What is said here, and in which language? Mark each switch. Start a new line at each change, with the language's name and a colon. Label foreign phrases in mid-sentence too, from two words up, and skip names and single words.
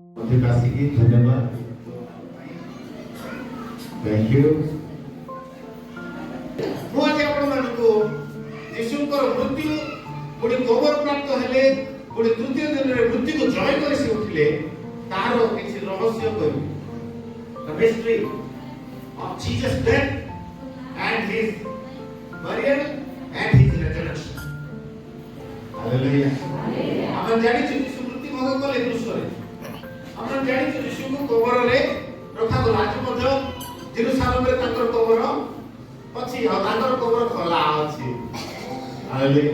Odia: ଅଧିବାସୀକି ଧନ୍ୟବାଦ।
English: Thank you.
Odia: ମୁଁ ଆଜି ଆପଣମାନଙ୍କୁ ଯୀଶୁଙ୍କର ମୃତ୍ୟୁ ପୁଣି କବର ପ୍ରାପ୍ତ ହେଲେ ପୁଣି ତୃତୀୟ ଦିନରେ ମୃତ୍ୟୁକୁ ଜୟ କରି ସେ ଉଠିଲେ ତାହାର କିଛି ରହସ୍ୟ କହିବି।
English: The mystery of Jesus' death and his burial and his resurrection. Hallelujah.
Odia: ଆମେ ଜାଣିଛୁ ଯୀଶୁ ମୃତ୍ୟୁ ଭୋଗ କଲେ କ୍ରୁଶରେ। ଆମେ ଜାଣିଛୁ ଯୀଶୁଙ୍କୁ କବରରେ ରଖାଗଲା। ଆଜି ମଧ୍ୟ ଜେରୁସାଲେମରେ ତାଙ୍କର କବର ଅଛି ଆଉ ତାଙ୍କର କବର ଖୋଲା ଅଛି।
English: Hallelujah.